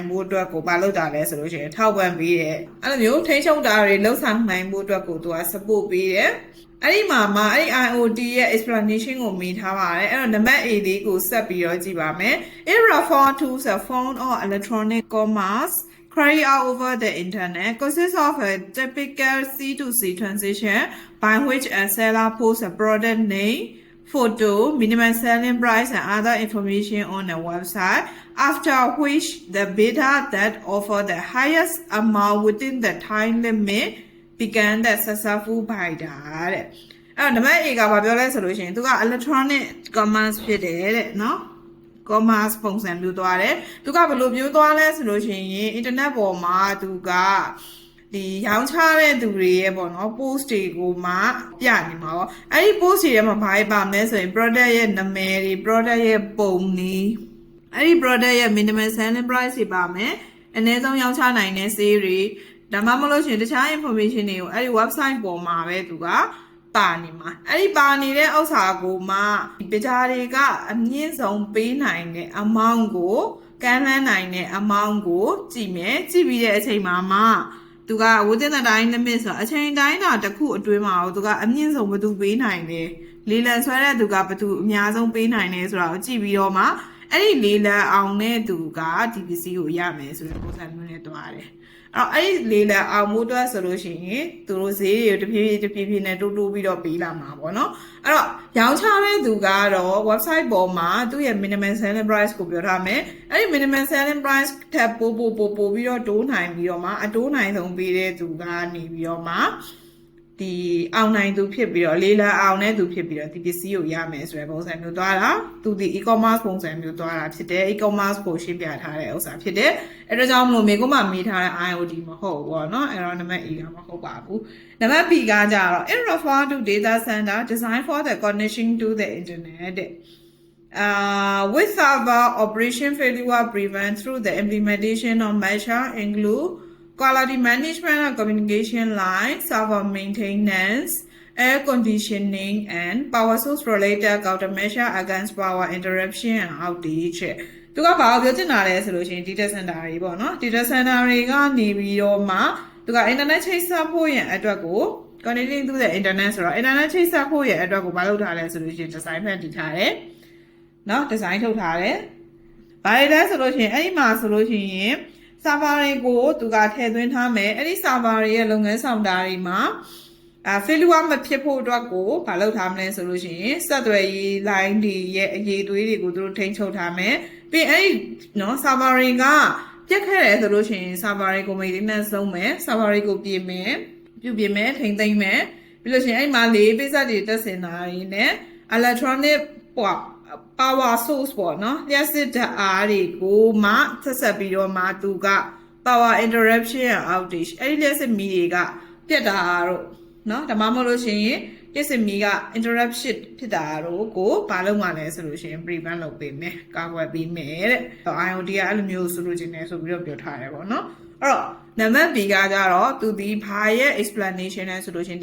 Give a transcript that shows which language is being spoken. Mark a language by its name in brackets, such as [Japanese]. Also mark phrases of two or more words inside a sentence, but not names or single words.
[Burmese] ဖို့အတွက်ကိုဘာလုပ်တာလဲဆိုလို့ရှိရင်ထောက်ပံ့ပေးတယ်အဲ့လိုမျိုးထိန်းချုပ်တာတွေလုံဆောင်နိုင်ဖို့အတွက်ကိုသူက support ပေးတယ်အဲ့ ဒီမှာအဲ့ဒီ IoT ရဲ့ explanation ကိုမေးထားပါတယ်အဲ့တော့ [English] number A [Burmese] လေးကိုဆက်ပြီးတော့ကြည့်ပါမယ် It [English] refers to a phone or electronic commerce carried out over the internet consists of a typical C2C transaction by which a seller posts a product name photo, minimum selling price and other information on the website, after which the bidder that offer the highest amount within the time limit began the successful bidder [Burmese] တဲ့အဲ့တော့နံပါတ် A ကဘာပြောလဲဆိုလို့ရှိရင်သူက electronic commerce ဖြစ်တယ် တဲ့နော် commerce ပုံစံမျိုးသွားတယ်သူကဘယ်လိုမျိုးသွားလဲဆိုလို့ရှိရင် internet ပေါ်မှာသူကဒီရောင်းချတဲ့သူတွေရဲ့ပေါ့နော် post တွေကိုမှပြနေမှာပေါ့အဲ့ဒီ post တွေထဲမှာဘာပါမလဲဆိုရင် product ရဲ့နာမည်တွေ product ရဲ့ပုံတွေအဲ့ဒီ product ရဲ့ [English] minimum selling price [Burmese] တွေပါမယ်အနည်းဆုံးရောင်းချနိုင်တဲ့ sale တွေဒါမှမဟုတ်ရှင်တခြား information တွေကိုအဲ့ဒီ website ပေါ်မှာပဲသူကပါနေမှာ အဲ့ဒီပါနေတဲ့ဥစ္စာကိုမှပကြတွေကအမြင့်ဆုံးပေးနိုင်တဲ့ amount ကိုကမ်းလှမ်းနိုင်တဲ့ amount ကိုကြည့်မယ်ကြည့်ပြီးတဲ့အချိန်မှာသူက [English] within the time limit [Burmese] ဆိုအချိန်တိုင်းတာတစ်ခုအတွင်းမှာသူကအမြင့်ဆုံးဘယ်သူပေးနိုင်လဲလေလံဆွဲတဲ့သူကဘယ်သူအများဆုံးပေး နိုင်လဲဆိုတာကိုကြည့်ပြီးတော့မှအဲ့ဒီလေလံအောင်တဲ့သူကဒီပစ္စည်းကိုရမယ်ဆိုတဲ့ပုံစံမျိုးနဲ့တွားတယ်အဲ့ဒီလေလံအောင်မှုအတွက်ဆိုလို့ရှိရင်သူတို့ဈေးတွေတဖြည်းဖြည်းနဲ့တိုးပြီးတော့ပေးလာမှာပေါ့နော် အဲ့တော့ရောင်းချတဲ့သူကတော့ website ပေါ်မှာသူ့ရဲ့ [English] minimum selling price [Burmese] ကိုပြောထားမယ်အဲ့ဒီ [English] minimum selling price [Burmese] ထပ်ပို့ပြီးတော့တိုးနိုင်ပြီးတော့မှအတိုးနိုင်ဆုံးပေးတဲ့ သူကနေပြီးတော့မှဒီအောင်နိုင်သူဖြစ်ပြီးတော့လေလံအောင်တဲ့သူဖြစ်ပြီးတော့ဒီပစ္စည်းကိုရမယ်ဆိုတဲ့ပုံစံမျိုးသွားတာသူဒီ e-commerce ပုံစံမျိုးသွားတာဖြစ်တယ် e-commerce ကိုရှင်းပြထားတဲ့ဥစ္စာဖြစ်တယ်အဲ့ဒါကြောင့်မလို့မေကမှမေးထားတဲ့ IoT မဟုတ်ဘူးပေါ့နော်အဲ့တော့နံပါတ် A ကမဟုတ်ပါဘူးနံပါတ် B ကကြတော့ [English] it refers to data center designed for the connection to the internet with server operation failure prevent through the implementation of measures include quality management of communication lines, server maintenance, air conditioning, and power source related countermeasure against power interruption and outage. [Burmese] သူကဘာပြောချင်တာလဲဆိုလို့ရှိရင် [English] data center [Burmese] တွေပေါ့နော် [English] data center [Burmese] တွေကနေပြီးတော့မှသူက internet ချိတ်ဆက်ဖို့ရန်အတွက်ကို [English] connecting to the internet [Burmese] ဆိုတော့ internet ချိတ်ဆက်ဖို့ရန်အတွက်ကိုဘာလုပ်ထားလဲဆိုလို့ရှိရင် design ဖန်တီးထားတယ်နော် design ထုတ်ထားတယ်ဘာလဲဆိုလို့ရှိရင်အဲ့ဒီမှာဆိုလို့ရှိရင်server တွေကိုသူကထည့်သွင်းထားမယ်အဲ့ဒီ server တွေရဲ့ လုပ်ငန်းဆောင်တာတွေမှာfailure မဖြစ်ဖို့အတွက်ကိုမလုပ်ထားမလဲဆိုလို့ရှိရင်ဆက်သွယ်ရေး line တွေရဲ့အရေးသွေးတွေကိုသူတို့ထိန်းချုပ်ထားမယ်ပြီးအဲ့ဒီနော် server တွေကပြတ်ခဲ့တယ်ဆိုလို့ရှိရင် server တွေကို maintenance လုပ်မယ် server တွေကိုပြင်မယ်ပြုပြင်မယ်ထိန်းသိမ်း မယ်ပြီးလို့ရှိရင်အဲ့မှာလေးပိတ်ဆက်တွေတက်စင်တာတွေနဲ့ [English] electronic power source [Burmese] ပေါ့နော်လျှက်စစ်ဓာတ်အားတွေကိုမှဆက်ပြီးတော့မှသူက [English] power interruption and outage [Burmese] အဲ့ဒီလျှက်စစ်မီးတွေကပြတ်တာတော့ နော်ဒါမှမဟုတ်လို့ရှိရင်လျှက်စစ်မီးက interruption ဖြစ်တာတော့ကိုဘာလုပ်မှလဲဆိုလို့ရှိရင် prevent လုပ်ပေးမယ်ကာကွယ်ပေးမယ်တဲ့ IoT ကအဲ့လိုမျိုး ဆိုလို့ခြင်းနဲ့ဆိုပြီးတော့ပြောထားတယ်ပေါ့နော်အဲ့တော့နံပါတ် B ကကြတော့သူဒီဘာရဲ့ explanation လဲဆိုလို့ရှိရင်